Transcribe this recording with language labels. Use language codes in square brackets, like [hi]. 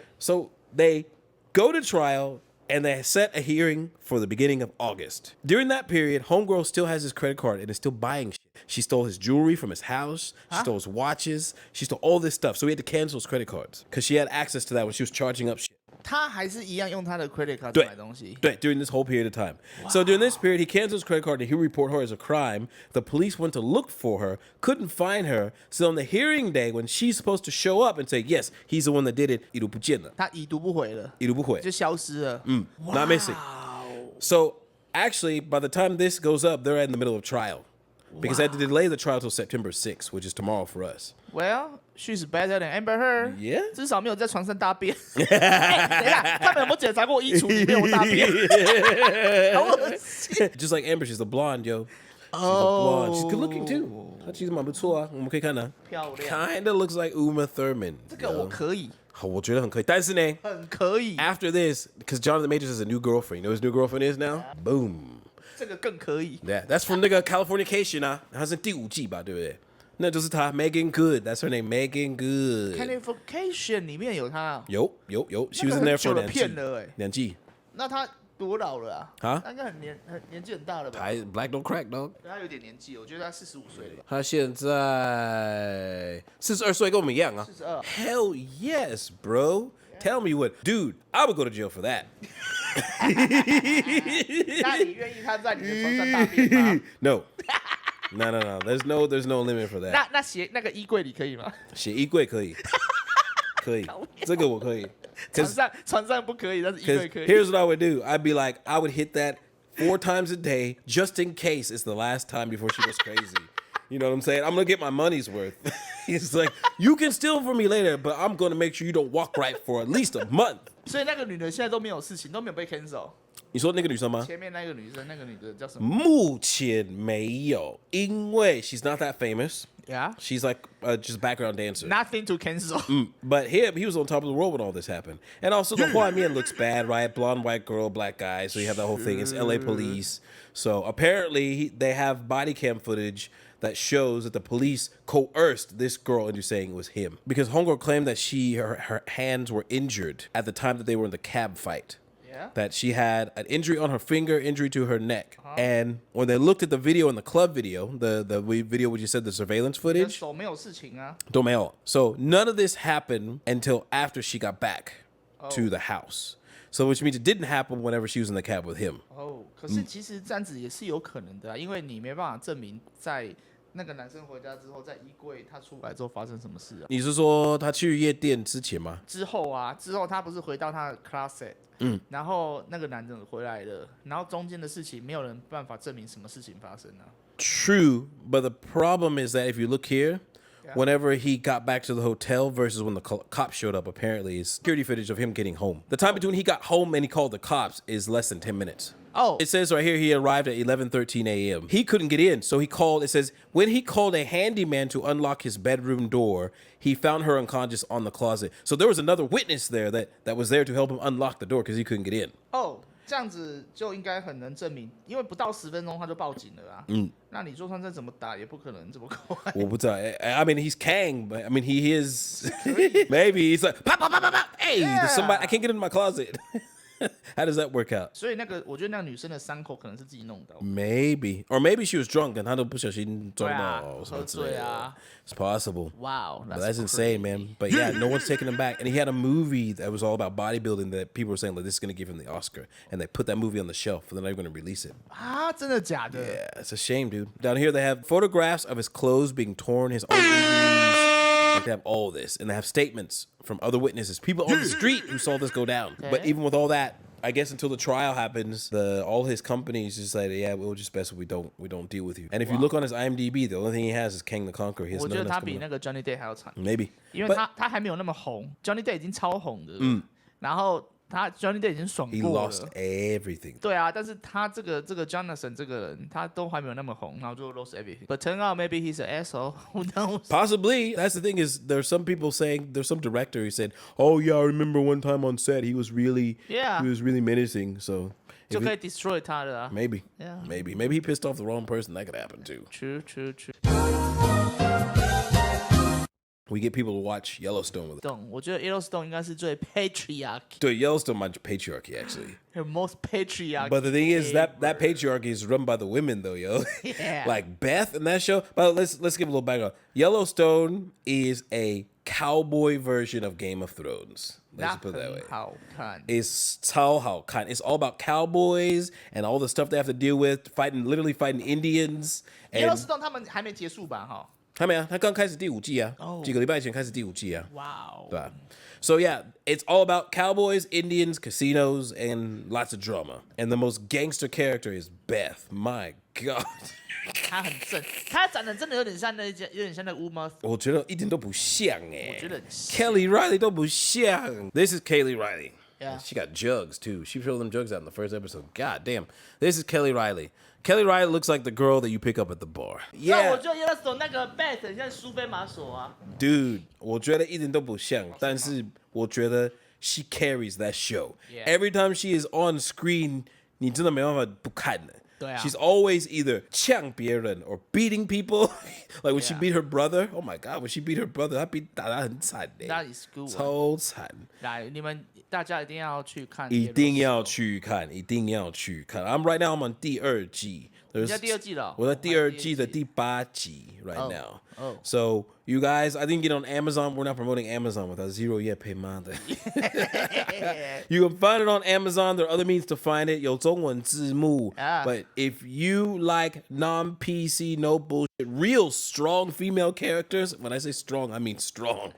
[en] So they go to trial. And they set a hearing for the beginning of August. During that period, homegirl still has his credit card and is still buying shit. She stole his jewelry from his house. She stole his watches. She stole all this stuff. So he had to cancel his credit cards because she had access to that when she was charging up shit. [zh] 他还是一样用他的 credit card 买东西。 [en] 对, during this whole period of time. Wow. So during this period, he canceled his credit card and he reported her as a crime. The police went to look for her, couldn't find her. So on the hearing day, when she's supposed to show up and say, yes, he's the one that did it, [zh] 已读不见了。他已读不回了。已读不回。就消失了。 [en] Not missing. So actually, by the time this goes up, they're in the middle of trial. Because they had to delay the trial till September 6th, which is tomorrow for us. Well, she's better than Amber Heard. Yeah. [zh] 至少没有在床上大便。等一下，他们有没有检查过衣橱里面有大便？好恶心。 [en] Just like Amber, she's a blonde, yo. She's a blonde. She's good looking too. [zh] 她其实蛮不错啊，我们可以看啊。漂亮。 [en] Kinda looks like Uma Thurman. [zh] 这个我可以。我觉得很可以，但是呢，很可以。 [en] After this, because Jonathan Majors has a new girlfriend. You know who his new girlfriend is now? Boom. [zh] 这个更可以。 [en] Yeah, that's from [zh] 那个 Californication 啊，它是第5季吧，对不对？那就是她 [en] Megan Good. That's her name, Megan Good. [zh] Californication 里面有她。有 [en] She was in there for [zh] 2季。那她多老了啊？她应该很年纪很大了吧 [en] ？Black don't crack, dog. [zh] 她有点年纪，我觉得她45岁了吧。她现在42岁，跟我们一样啊。 [en] 42。 Hell yes, bro. Tell me what, dude. I would go to jail for that. [zh] 那你愿意她在你的床上大便吗 [en] ？No. No. There's no limit for that. [zh] 那写那个衣柜里可以吗？写衣柜可以，可以，这个我可以。床上不可以，但是衣柜可以。 [en] Here's what I would do. I'd be like, I would hit that 4 times a day just in case it's the last time before she goes crazy. You know what I'm saying? I'm gonna get my money's worth. He's like, you can steal from me later, but I'm gonna make sure you don't walk right for at least a month. [zh] 所以那个女的现在都没有事情，都没有被 cancel。你说那个女生吗？前面那个女生，那个女的叫什么？目前没有，因为 [en] she's not that famous. Yeah. She's like just a background dancer. Nothing to cancel. But he was on top of the world when all this happened. And also the [zh] 画面 [en] looks bad, right? Blonde white girl, black guy. So you have that whole thing. It's LA police. So apparently they have body cam footage that shows that the police coerced this girl into saying it was him. Because Homegirl claimed that her hands were injured at the time that they were in the cab fight. Yeah. That she had an injury on her finger, injury to her neck. And when they looked at the video in the club video, the video where you said the surveillance footage. [zh] 手没有事情啊。都没有. [en] So none of this happened until after she got back to the house. So which means it didn't happen whenever she was in the cab with him. [zh] 可是其实这样子也是有可能的啊，因为你没办法证明在那个男生回家之后，在衣柜他出来之后发生什么事啊？你是说他去夜店之前吗？之后他不是回到他的 closet，然后那个男人回来了，然后中间的事情没有人办法证明什么事情发生啊。 [en] True, but the problem is that if you look here, whenever he got back to the hotel versus when the cops showed up, apparently is security footage of him getting home. The time between he got home and he called the cops is less than 10 minutes. Oh. It says right here he arrived at 11:13 a.m. He couldn't get in, so he called. It says when he called a handyman to unlock his bedroom door, he found her unconscious on the closet. So there was another witness there that was there to help him unlock the door because he couldn't get in. Oh. [zh] 这样子就应该很能证明，因为不到10分钟他就报警了啊。那你就算再怎么打，也不可能这么快。我不知道 [en] I mean, he's Kang, but I mean, he is. Maybe he's like, pop, pop, pop, pop, pop. Hey, there's somebody. I can't get in my closet. How does that work out? [zh] 所以我觉得那个女生的伤口可能是自己弄的。 [en] Maybe, or maybe she was drunk and [zh] 她都不小心撞到什么之类的。喝醉啊。 [en] It's possible. Wow, but that's insane, man. But yeah, no one's taking him back. And he had a movie that was all about bodybuilding that people were saying like this is going to give him the Oscar, and they put that movie on the shelf, and they're not even going to release it. [zh] 啊，真的假的？ [en] Yeah, it's a shame, dude. Down here they have photographs of his clothes being torn, his own injuries. Like they have all this, and they have statements from other witnesses, people on the street who saw this go down. Okay. But even with all that, I guess until the trial happens, all his companies just like, yeah, we'll just best if we don't deal with you. And if you look on his IMDb, the only thing he has is Kang the Konqueror. He has [zh] 我觉得他比那个 Johnny Depp 还要惨。 [en] Maybe， [zh] 因为他还没有那么红 ，Johnny Depp 已经超红的。然后Johnny Depp 已经爽过了。 [en] He lost everything. [zh] 对啊，但是他这个 Jonathan 这个人，他都还没有那么红，然后就 [en] lost everything. But turn out maybe he's an asshole. Who knows? Possibly. That's the thing is, there's some people saying there's some director who said, "Oh yeah, I remember one time on set he was really menacing." So [zh] 就可以 destroy 他的啊。 [en] Maybe. Yeah. Maybe he pissed off the wrong person. That could happen too. True. We get people to watch Yellowstone with it. [zh] 我觉得 Yellowstone 应该是最 patriarchy. 对 Yellowstone 蛮 patriarchy [en] actually. The most patriarchy. But the thing is that patriarchy is run by the women though, yo. Yeah. Like Beth in that show. But let's give a little background. Yellowstone is a cowboy version of Game of Thrones. Let's put it that way. [zh] 好看。 [en] It's [zh] 超好看. [en] It's all about cowboys and all the stuff they have to deal with, literally fighting Indians. [zh] Yellowstone 他们还没结束吧？哈。还没啊，他刚开始第5季啊，几个礼拜前开始第5季啊。 [en] Wow. [zh] 对啊。 [en] So yeah, it's all about cowboys, Indians, casinos, and lots of drama. And the most gangster character is Beth. My God. [zh] 他很正，他长得真的有点像那个 Uma。我觉得一点都不像哎。我觉得 Kelly Riley 都不像。 [en] This is Kelly Riley. Yeah. She got jugs too. She showed them jugs out in the first episode. God damn. This is Kelly Riley. Kelly Riley looks like the girl that you pick up at the bar. [zh] 那我觉得 Yellowstone 那个 Beth 很像苏菲玛索啊。 Dude, 我觉得一点都不像，但是我觉得 [en] she carries that show. Yeah. Every time she is on screen, [zh] 你真的没办法不看的。对啊 [en] She's always either [zh] 呛别人 [en] or beating people. Like when she beat her brother. Oh my god, when she beat her brother, [zh] 她打得很惨的。 [en] That is good. [zh] 超惨。来，你们大家一定要去看，一定要去看，一定要去看。 [en] Right now I'm on [zh] 第二季。你在第二季了？我在第二季的第8集 [en] right now. Oh. So you guys, I think get on Amazon. We're not promoting Amazon without zero yet pay mother. You can find it on Amazon. There are other means to find it. [zh] 有中文字幕。 [en] But if you like non-PC, no bullshit, real strong female characters, when I say strong, I mean strong.